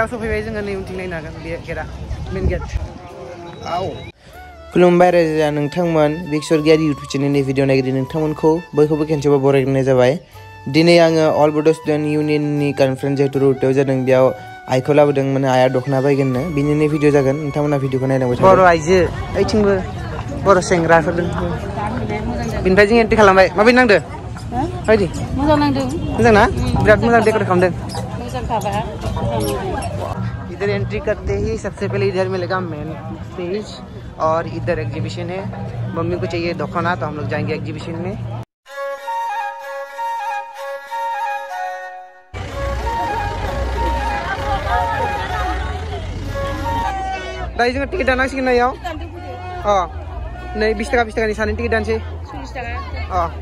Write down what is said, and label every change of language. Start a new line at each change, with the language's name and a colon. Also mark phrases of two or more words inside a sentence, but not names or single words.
Bodo: सफैबाय जोङो नै उनथिं नायनो हागोन बे गेटआ
English: main gate
Bodo: आव खुलुमबाय रायजोआ नोंथांमोन बिक्सरगियारि इउटुब चेनेलनि भिडिअ नायगिरि नोंथांमोनखौ बयखौबो खेनसेबो बरायग्रोनाय जाबाय दिनै आङो अल बड' स्टुडेन्ट इउनियननि कनफारेन्स जिहेतु रौतायाव जादों बेयाव आइखौ लाबोदों माने आइया दख'ना बायगोननो बिनिनो भिडिअ जागोन नोंथांमोना भिडिअखौ नायलांबाय थागोन बर' आइजो ओइथिंबो बर' सेंग्राफोर दं बिनिफ्राय जों एन्ट्रि खालामबाय माबायदि नांदो माबायदि मोजां नांदों मोजां ना बिराद मोजां डेक'रेट खालामदों
Hindi: इधर एंट्री करते ही सबसे पहले इधर मिलेगा मेन स्टेज और इधर एग्जीबिशन है मम्मी को चाहिए दखना तो हम लोग जाएंगे एग्जीबिशन में
Bodo: दायो जों टिकेट दानांसिगोन ना याव नै 20 टाका नि सानै टिकेट दानसै 40 टाका